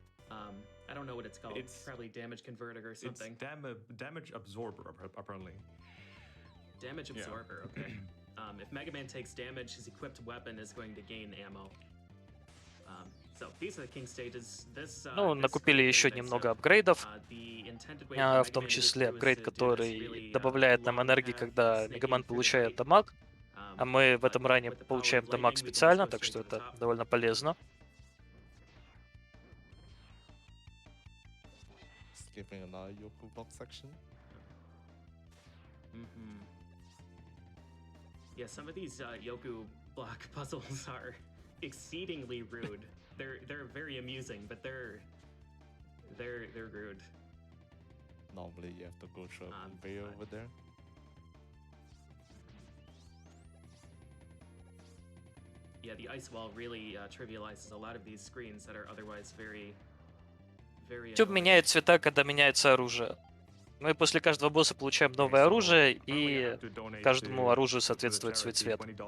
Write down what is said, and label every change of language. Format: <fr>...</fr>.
<en>I don't know what it's called. It's probably damage converter or something. It's damage absorber, apparently. Damage absorber, okay. If Mega Man takes damage, his equipped weapon is going to gain ammo. So these are the king stages.</en> <ru>Ну, накупили еще немного апгрейдов, в том числе апгрейд, который добавляет нам энергии, когда Мегаман получает дамаг, а мы в этом ране получаем дамаг специально, так что это довольно полезно.</ru> <en>Skipping another Yoku box section. Yeah, some of these Yoku block puzzles are exceedingly rude. They're very amusing, but they're rude. Normally you have to go through a conveyor over there. Yeah, the ice wall really trivializes a lot of these screens that are otherwise very</en> <ru>YouTube меняет цвета, когда меняется оружие. Мы после каждого босса получаем новое оружие, и каждому оружию соответствует свой цвет.</ru>